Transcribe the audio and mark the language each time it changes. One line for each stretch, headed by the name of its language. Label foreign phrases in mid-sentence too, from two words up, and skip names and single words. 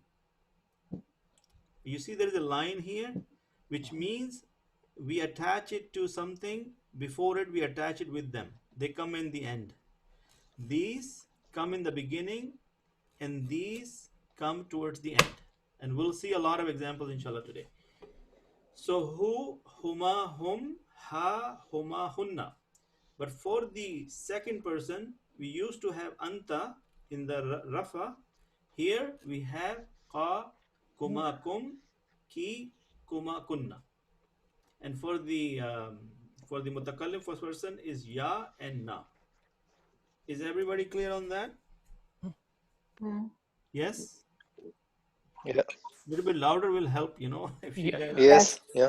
English: You see there is a line here, which means we attach it to something. Before it, we attach it with them. They come in the end. These come in the beginning, and these come towards the end. And we'll see a lot of examples, inshallah, today. So,
Arabic: هو، هما، هم, ها، هما، هن.
English: But for the second person, we used to have anta in the rafa. Here we have
Arabic: كَ، كُمَا، كُمْ، كِ، كُمَا، كُنَّ.
English: And for the mutakallim first person is ya and na. Is everybody clear on that? Yes? Yeah. A little bit louder will help, you know. If you guys Yes. Yeah.